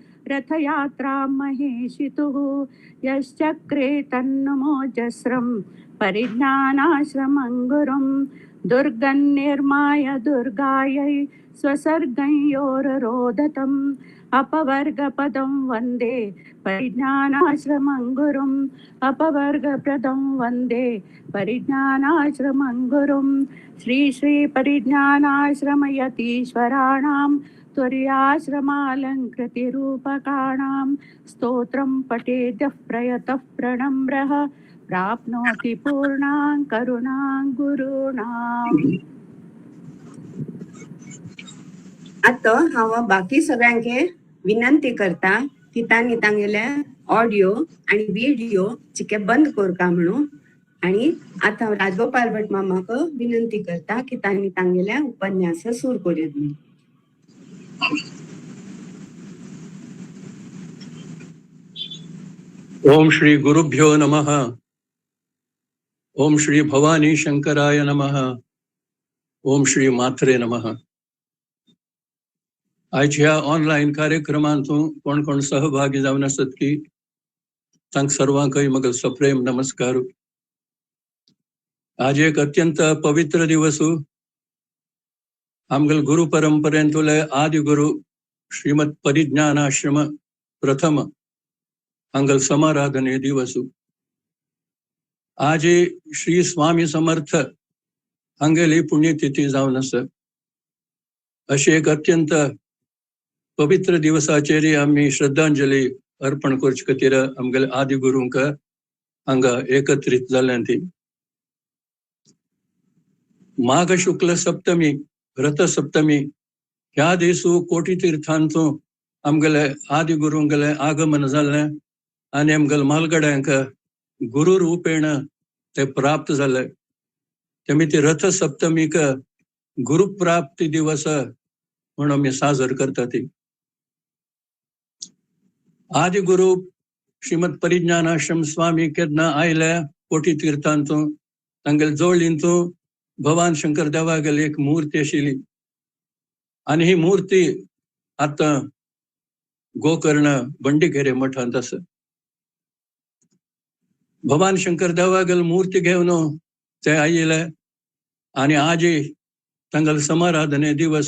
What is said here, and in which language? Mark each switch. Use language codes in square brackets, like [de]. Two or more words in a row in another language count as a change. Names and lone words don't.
[sa] रथयात्रां महेशितुः यश्चक्रे तन्नमोजस्रं परिज्ञानाश्रमं गुरुं दुर्गन्निर्माय दुर्गायै स्वसर्गं योररोदतम् अपवर्गपदं वन्दे परिज्ञानाश्रमं गुरुम् अपवर्गप्रदं वन्दे परिज्ञानाश्रमं गुरुं श्री श्री परिज्ञानाश्रमयतीश्वराणां तुर्याश्रमालङ्कृतिरूपकाणां स्तोत्रं पठेद्यः प्रयतः प्रणम्रः प्राप्नोति पूर्णां करुणां गुरूणाम्. [kok] आता हांव बाकी सगळ्यांके विनंती करता की तांणी तांगेले ऑडिओ आणि व्हिडिओ चिके बंद करता म्हणून. आणि आता राजगोपाल भट मामाक विनंती करता की तांणी तांगेले उपन्यास सुरू करूयात म्हणून. [sa] ओम श्री गुरुभ्यो नमः. ओम श्री भवानी शंकराय नमः. ओम श्री मात्रे नमः. [kok] आजच्या ऑनलाईन कार्यक्रमांतून कोण कोण सहभागी जावन आसत की तांक सर्वांकय म्हगेलो सप्रेम नमस्कार. आज एक अत्यंत पवित्र दिवस. आमगेल गुरु परंपरेंतले आदि गुरु श्रीमद परिज्ञानाश्रम प्रथम हांगल समाराधने दिवस. आज श्री स्वामी समर्थ हांगेली पुण्यतिथी जावन आसा. अशी एक अत्यंत पवित्र दिवसाचेर आम्ही श्रद्धांजली अर्पण करचे खातीर आमगेले आदि गुरूंक हांगा एकत्रित जाल्यांत. माघ शुक्ल सप्तमी रथ सप्तमी ह्या दिसू कोटी तीर्थांतून आमगेले आदि गुरूंगेले आगमन जाल्लें आनी आमगेले म्हालगड्यांक गुरु रुपेण ते प्राप्त जाले. तेमी रथ सप्तमीक गुरु प्राप्ती दिवस म्हणून आमी साजर करतात. आदि गुरु श्रीमद परिज्ञानाश्रम स्वामी केन्ना आयले कोटी तीर्थांतून तांगेले जोडलींतून भगवान शंकर देवागेली एक मूर्ती आशिल्ली. आनी ही मूर्ती आता गोकर्ण बंडीघेरे मठांत आसा. भगवान शंकर देवागेल मूर्ती घेवन ते आयिले आनी आज तांगेले समाराधने दिवस.